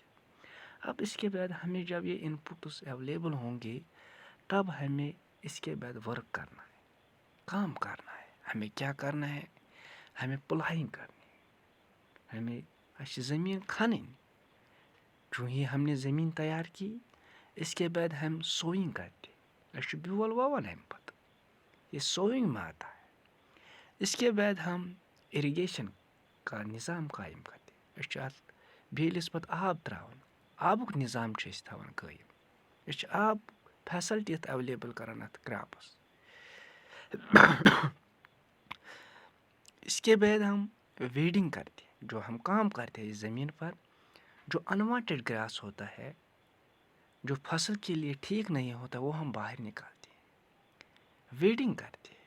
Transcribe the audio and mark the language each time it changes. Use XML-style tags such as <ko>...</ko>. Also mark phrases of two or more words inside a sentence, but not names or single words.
<ur>اب اس کے بعد ہمیں جب یہ ان پٹس اویلیبل ہوں گے، تب ہمیں اس کے بعد ورک کرنا ہے، کام کرنا ہے۔ ہمیں کیا کرنا ہے؟ ہمیں پلائنگ کرنی ہے، ہمیں زمین کھننی۔ جو ہی ہم نے زمین تیار کی، اس کے بعد ہم سوئنگ کرتے،</ur> <ks>بیول وون</ks> <ur>ہم پتہ، یہ سوئنگ میں آتا ہے۔ اس کے بعد ہم اریگیشن کا نظام قائم کرتے،</ur> <ks>اتھ بیلس پتہ آب تراون، آبک نظام تھاوان قائم، آب فیسلٹی اویلیبل کران اتھ کراپس۔</ks> <ur>اس کے بعد ہم ویڈنگ کرتے ہیں، جو ہم کام کرتے ہیں اس زمین پر، جو</ur> <en>unwanted grass</en> <ur>ہوتا ہے، جو فصل کے لیے ٹھیک نہیں ہوتا، وہ ہم باہر نکالتے ہیں، ویڈنگ کرتے ہیں۔</ur>